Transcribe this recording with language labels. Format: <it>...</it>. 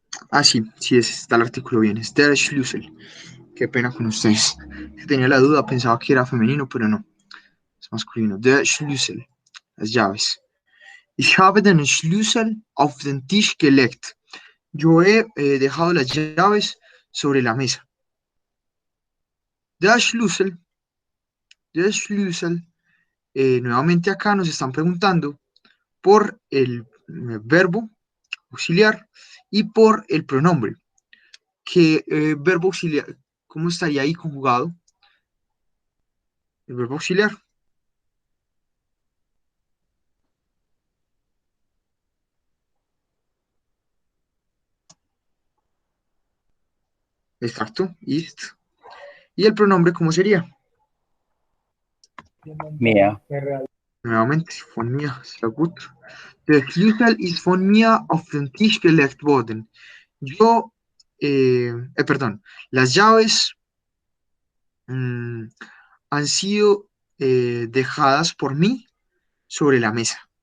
<es>Ah, sí, sí, está el artículo bien. Es</es> <de>der Schlüssel.</de> <es>Qué pena con ustedes. Tenía la duda, pensaba que era femenino, pero no. Es masculino.</es> <de>Der Schlüssel.</de> <es>Las llaves.</es> <de>Ich habe den Schlüssel auf den Tisch gelegt.</de> <es>Yo he dejado las llaves sobre la mesa.</es> <de>Der Schlüssel. Der Schlüssel.</de> <es>Nuevamente acá nos están preguntando por el verbo auxiliar y por el pronombre. ¿Qué verbo auxiliar? ¿Cómo estaría ahí conjugado? El verbo auxiliar. Exacto. Ist. ¿Y el pronombre cómo sería?</es> <de>Mia. Nuevamente, von mir. Sehr gut. Der Schlüssel ist von mir auf den Tisch gelegt worden.</de> <es>Yo, perdón, las llaves han sido dejadas por mí sobre la mesa.</es>